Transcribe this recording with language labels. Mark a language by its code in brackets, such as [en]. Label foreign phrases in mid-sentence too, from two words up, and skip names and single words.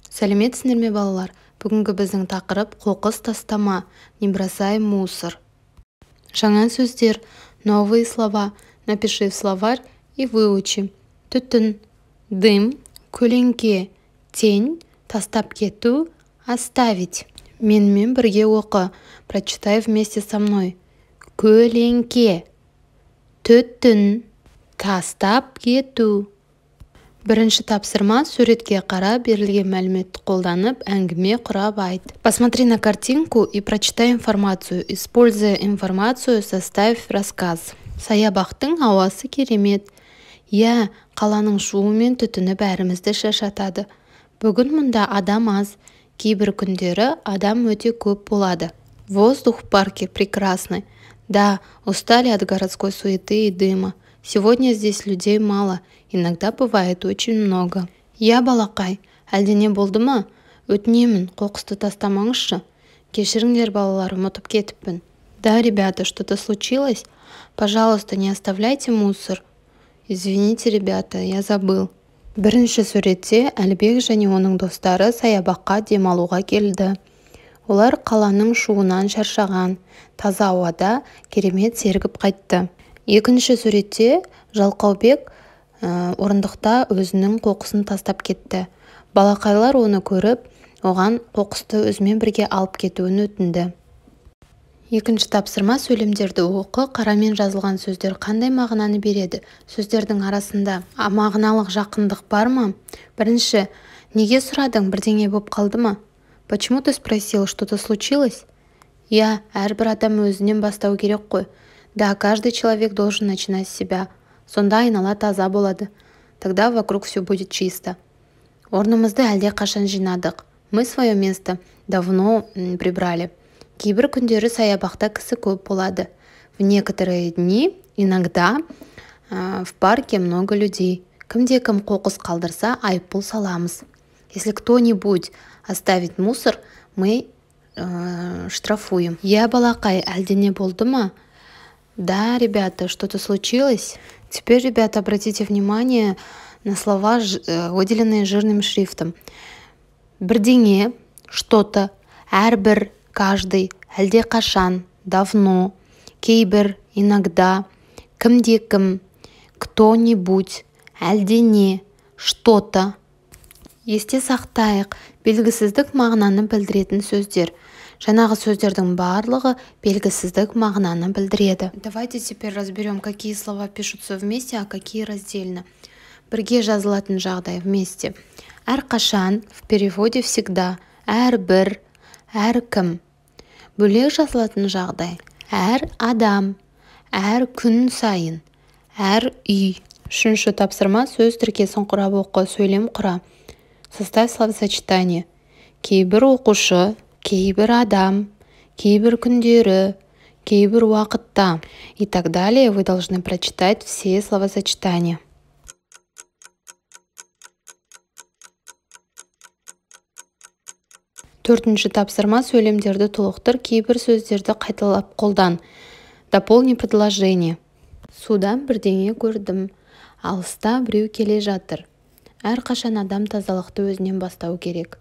[kk] Сәлеметсіздер ме балалар? Бүгінгі біздің тақырып қоқыс тастама, [ru] не бросай мусор. [kk] Жаңа сөздер, [ru] новые слова. Напиши в словарь и выучи. [kk] Түтін, дым, көлеңке, тень, тастап кету, оставить. Менімен бірге оқы. [ru] Прочитай вместе со мной. [kk] Көлеңке, түтін, тастап кету. Бірінші тапсырма суретке қара, берілген мәліметті қолданып, әңгіме құрап айт. [ru] Посмотри на картинку и прочитай информацию. Используя информацию, составь рассказ. [kk] Саябақтың ауасы керемет. Я, қаланың шуы мен түтіні бәрімізді шаршатады. Бүгін мұнда адам аз. Кейбір күндері адам өте көп болады. [ru] Воздух в парке прекрасный. Да, устали от городской суеты и дыма. Сегодня здесь людей мало. Иногда бывает очень много. [kk] Я, балақай, әлдене болды ма? Өтінемін, қоқысты тастамаңызшы. Кешіріңдер, балалар, ұмытып кетіппін. Да, [ru] ребята, что-то случилось? Пожалуйста, не оставляйте мусор. Извините, ребята, я забыл. [kk] Бірінші суретте Әлбек және оның достары саябаққа демалуға келді. Олар қаланың шуынан шаршаған, таза ауада керемет сергіп қайтты. Екінші суретте Жалқаубек орындықта өзінің қоқысын тастап кетті. Балақайлар оны көріп, оған қоқысты өзімен бірге алып кетуін өтінді. Екінші тапсырма сөйлемдерді оқы, қарамен жазылған сөздер қандай мағынаны береді? Сөздердің арасында мағыналық жақындық бар ма? Бірінші, неге сұрадың, бірдеңе болып қалды ма? [ru] Почему ты спросил, что-то случилось? [kk] Я, әрбір адам өзінен бастау керек қой. [ru] Да, каждый человек должен начинать с себя. [kk] Сонда айнала таза болады. [ru] Тогда вокруг все будет чисто. [kk] Орнымызды әлде қашан жинадық. [ru] Мы свое место давно прибрали. [kk] Кейбір күндері саябақта кісі көп болады. [ru] В некоторые дни, иногда, в парке много людей. [kk] Кімде-кім қоқыс қалдырса, айыппұл саламыз. [ru] Если кто-нибудь оставит мусор, мы штрафуем. [kk] Я, балақай, әлдене болды ма? [ru] Да, ребята, что-то случилось? Теперь, ребята, обратите внимание на слова, выделенные жирным шрифтом. [kk] Бірдеңе, что-то, әрбір, каждый, әлде қашан, давно, кейбір, иногда, кімде-кім, [ru] кто-нибудь, әлдене, что-то. [kk] Есте сақтайық, белгісіздік мағынаны білдіретін сөздер. Жаңағы сөздердің барлығы белгісіздік мағынаны білдіреді. [ru] Давайте теперь разберем, какие слова пишутся вместе, а какие раздельно. [kk] Бірге жазылатын жағдай вместе. Әрқашан, [ru] в переводе всегда, [kk] әрбір, әркім. Бөлек жазылатын жағдай. Әр адам, әр күн сайын, әр үй. Үшінші тапсырма сөз тіркесін құрап оқы, сөйлем құра. [ru] Составь словосочетание. [kk] Кейбір оқушы, кейбір адам, кейбір күндері, кейбір уақытта [ru] и так далее. Вы должны прочитать все словосочетания. [kk] Төртінші тапсырма сөйлемдерді толықтыр, кейбір сөздерді қайталап қолдан. [ru] Дополни предложение. [kk] Судан бірдеңе көрдім. Алыста біреу келе жатыр. Әрқашан адам тазалықты өзінен бастау керек.